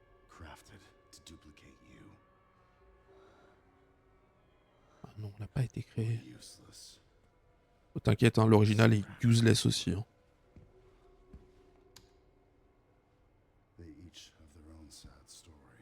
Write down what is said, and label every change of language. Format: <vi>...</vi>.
<en>Crafted to duplicate you.</en> <fr>Ah non, elle n'a pas été créée.</fr> <en>Useless.</en> <fr>Oh, t'inquiète, hein, l'original est useless aussi. Hein.</fr> <en>They each have their own sad story.</en>